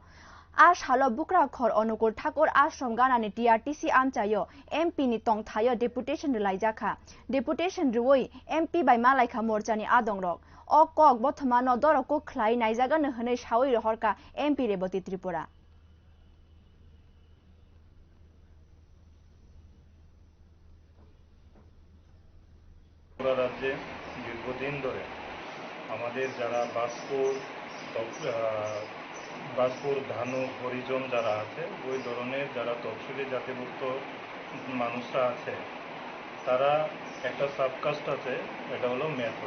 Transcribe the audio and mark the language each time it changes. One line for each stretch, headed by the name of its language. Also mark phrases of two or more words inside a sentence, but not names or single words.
Kok Borok: Salo bugrakhor Anukul Thakur Asharm ganani T.R.T.C amchaio MP ni tongthaio Deputaion rilaikha Deputaion riwi MP by malailaikha Murcha-ni adongrog. Kok bothomano dorokuk khai naijaganw hwnwi sawi rohorka MP Rebati Tripura.
Bangla: রাজ্যে দীর্ঘদিন ধরে আমাদের যারা বাসপুর ধানু হরিজন যারা আছে ওই ধরনের যারা তফসিলি জাতিভুক্ত মানুষরা আছে তারা একটা সাবকাস্ট আছে, এটা হলো মেথর।